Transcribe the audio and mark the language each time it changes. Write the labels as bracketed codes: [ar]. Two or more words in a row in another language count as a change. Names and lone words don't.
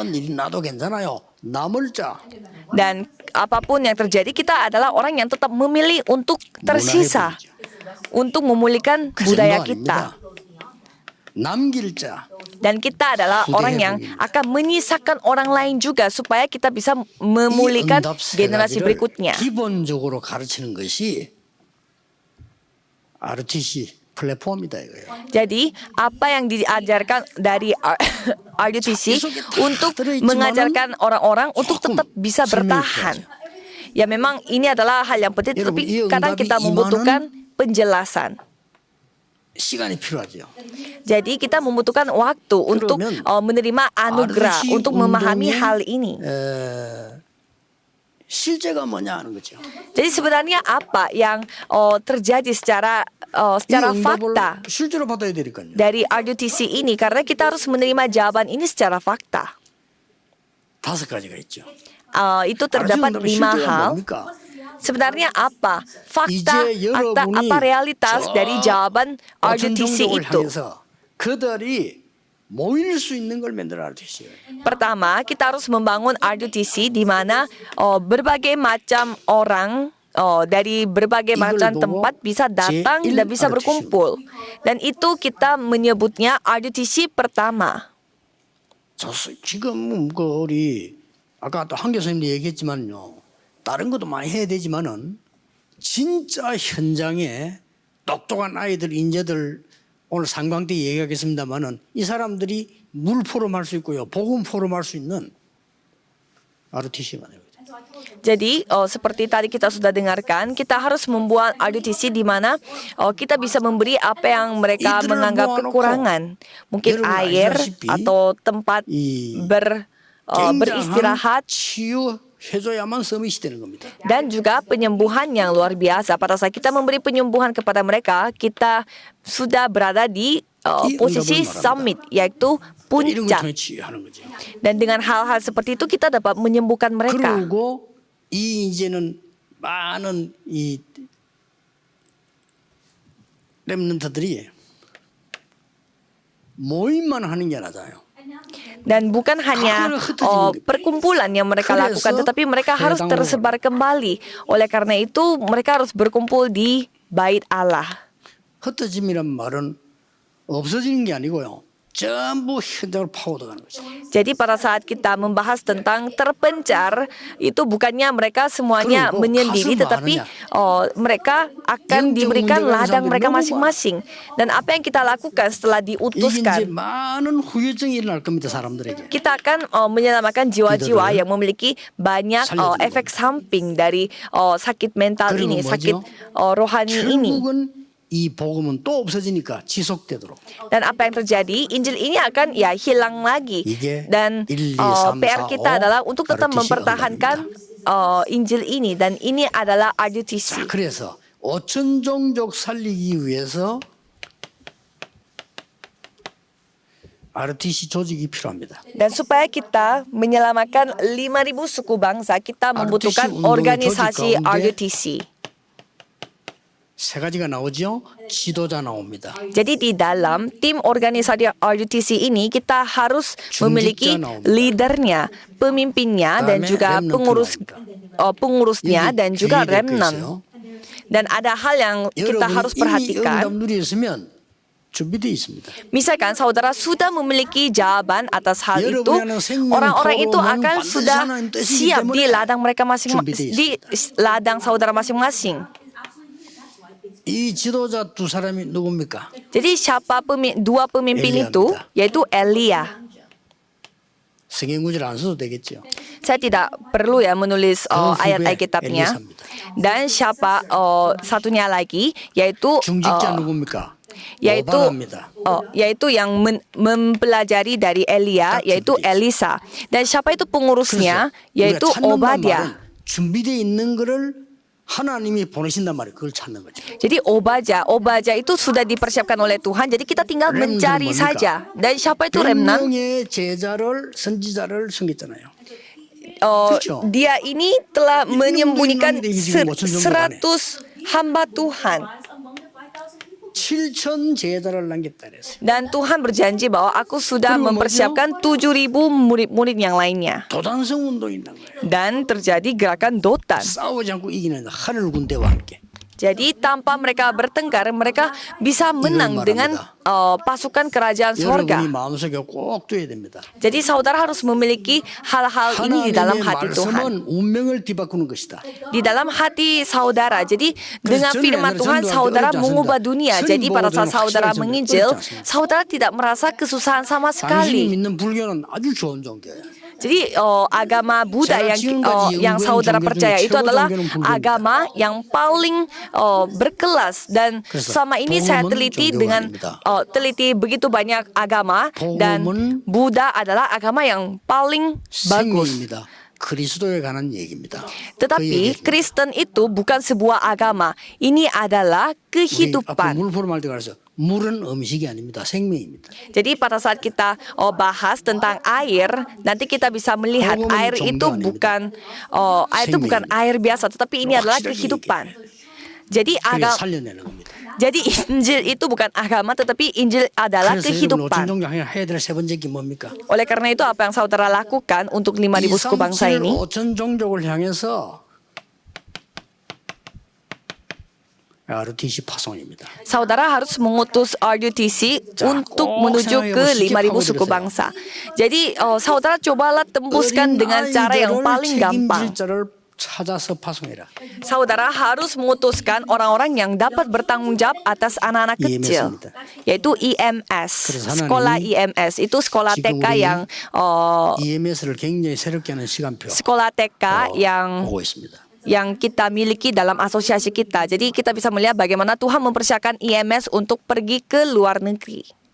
[id] Dan apapun yang terjadi, kita adalah orang yang tetap memilih untuk tersisa, untuk memulihkan budaya kita. Dan kita adalah orang yang akan menyisakan orang lain juga supaya kita bisa memulihkan generasi berikutnya. [ko] 기본적으로 가르치는 것이 RTC 플랫폼이다 이거예요. [id] Jadi apa yang diajarkan dari RUTC untuk mengajarkan orang-orang untuk tetap bisa bertahan. Ya memang ini adalah hal yang penting, tapi kadang kita membutuhkan penjelasan. [ko] 시간이 필요하죠. [id] Jadi kita membutuhkan waktu untuk menerima anugerah, untuk memahami hal ini. [ko] 실제가 뭐냐 하는 거죠. [id] Jadi sebenarnya apa yang terjadi secara fakta [ko] 실제로 받아야 되니까요. [id] dari RUTC ini, karena kita harus menerima jawaban ini secara fakta. [ko] 5가지가 있죠. [id] Itu terdapat 5 hal. Sebenarnya apa fakta atau apa realitas dari jawaban RUTC itu? [ko] 그들이 모일 수 있는 걸 만들어야 되죠. [id] Pertama, kita harus membangun RUTC di mana berbagai macam orang dari berbagai macam tempat bisa datang dan bisa berkumpul. Dan itu kita menyebutnya RUTC pertama. [ko] 지금 우리 아까 또 한 교수님도 얘기했지만요. 다른 것도 많이 해야 되지만은 진짜 현장에 똑똑한 아이들, 인재들 오늘 상광 때 얘기하겠습니다만은 이 사람들이 물 포럼할 수 있고요, 복음 포럼할 수 있는 RUTC만 해요. [id] Jadi seperti tadi kita sudah dengarkan, kita harus membuat RUTC di mana kita bisa memberi apa yang mereka menganggap kekurangan, mungkin air atau tempat beristirahat. Dan juga penyembuhan yang luar biasa. Pada saat kita memberi penyembuhan kepada mereka, kita sudah berada di posisi summit, yaitu puncak. Dan dengan hal-hal seperti itu kita dapat menyembuhkan mereka. [ko] 그리고 이 이제는 많은 이 렘넌트들이 모임만 하는 게 아니잖아요. [id] Dan bukan hanya perkumpulan yang mereka lakukan, tetapi mereka harus tersebar kembali. Oleh karena itu, mereka harus berkumpul di Bait Allah. [ko] 흩어짐이란 말은 없어지는 게 아니고요. 전부 현장으로 파고들어가는 거죠. [id] Jadi pada saat kita membahas tentang terpencar, itu bukannya mereka semuanya menyendiri, tetapi mereka akan diberikan ladang mereka masing-masing. Dan apa yang kita lakukan setelah [ko] 이게 이제 [id] diutuskan, [ko] 많은 후유증이 일어날 겁니다. 사람들에게. [id] kita akan menyelamatkan jiwa-jiwa yang memiliki banyak efek samping dari sakit mental ini, sakit rohani ini. [ko] 결국은 이 복음은 또 없어지니까 지속되도록. [id] Dan apa yang terjadi, Injil ini akan hilang lagi. Dan 1, 2, 3, PR 4, kita adalah untuk tetap RUTC mempertahankan Injil ini. Dan ini adalah RUTC. [ko] 자, 그래서 5천 종족 살리기 위해서 RTC 조직이 필요합니다. [id] Dan supaya kita menyelamatkan 5.000 suku bangsa, kita membutuhkan organisasi RUTC. [ko] 세 가지가 나오죠. 지도자 나옵니다. [id] Jadi di dalam tim organisasi RUTC ini kita harus memiliki leadernya, pemimpinnya, dan juga pengurusnya dan juga remnant. Dan ada hal yang kita harus perhatikan. [ko] 준비되어 있습니다. [id] Misalkan saudara sudah memiliki jawaban atas hal itu, orang-orang itu akan sudah siap di ladang mereka masing-masing, di ladang saudara masing-masing. [ko] 이 지도자 두 사람이 누굽니까? [id] Jadi siapa dua pemimpin itu? Yaitu Elia. [ko] 성경 구절 안 써도 되겠죠. [id] Saya tidak perlu menulis ayat Alkitabnya. Dan siapa satunya lagi? Yaitu [ko] 중직자 누굽니까? [id] yaitu yang mempelajari dari Elia, yaitu Elisa. Dan siapa itu pengurusnya? Yaitu Obadiah. [ko] 준비되어 있는 거를 하나님이 보내신단 말이에요. 그걸 찾는 거죠. [id] Jadi Obadiah itu sudah dipersiapkan oleh Tuhan. Jadi kita tinggal mencari saja. Dan siapa itu remnant? [ko] 100명의 제자를 선지자를 섬겼잖아요. [id] Dia ini telah menyembunyikan 100 hamba Tuhan. [ko] 7천 제자를 남겼다 그랬어요. [id] Dan Tuhan berjanji bahwa aku sudah mempersiapkan 7.000 murid-murid yang lainnya. [ko] 도단성 운동이 있는 거예요. [id] Dan terjadi gerakan Dotan. [ko] 싸우지 않고 이기는 하늘 군대와 함께. [id] Jadi tanpa mereka bertengkar, mereka bisa menang dengan pasukan kerajaan sorga. [ko] 여러분이 마음속에 꼭 둬야 됩니다. [id] Jadi saudara harus memiliki hal-hal ini di dalam hati Tuhan. [ko] 말씀은 운명을 뒤바꾸는 것이다. [id] Di dalam hati saudara. Jadi dengan firman Tuhan saudara mengubah dunia. Jadi pada saat saudara menginjil, saudara tidak merasa kesusahan sama [ko] 당신이 [id] sekali. [ko] 믿는 불교는 아주 좋은 종교예요. [id] Jadi agama Buddha yang saudara percaya itu adalah agama yang paling berkelas. Dan selama ini saya teliti teliti begitu banyak agama, dan Buddha adalah agama yang paling bagus. [ko] 그리스도에 관한 얘기입니다. [id] Tetapi Kristen itu bukan sebuah agama. Ini adalah kehidupan. [ko] 물은 음식이 아닙니다. 생명입니다. [id] Jadi pada saat kita bahas tentang air, nanti kita bisa melihat air itu bukan air biasa, tetapi ini adalah kehidupan. Jadi Injil itu bukan agama, tetapi Injil adalah kehidupan. Oleh karena itu apa yang saudara lakukan untuk 5.000 suku bangsa ini? [ko] RUTC 파송입니다. [id] Saudara harus mengutus RUTC untuk menuju ke 5.000 suku bangsa. Jadi saudara cobalah tembuskan dengan cara yang paling gampang. [ko] 찾아서 파송해라. [id] Saudara harus memutuskan orang-orang yang dapat bertanggung jawab atas anak-anak kecil, yaitu IMS, sekolah IMS itu sekolah TK yang [ko] EMS를 굉장히 새롭게 하는 시간표. [id] sekolah TK [ko] 보고 있습니다. [id] yang kita miliki dalam asosiasi kita. Jadi kita bisa melihat bagaimana Tuhan mempersiapkan IMS untuk pergi ke luar negeri.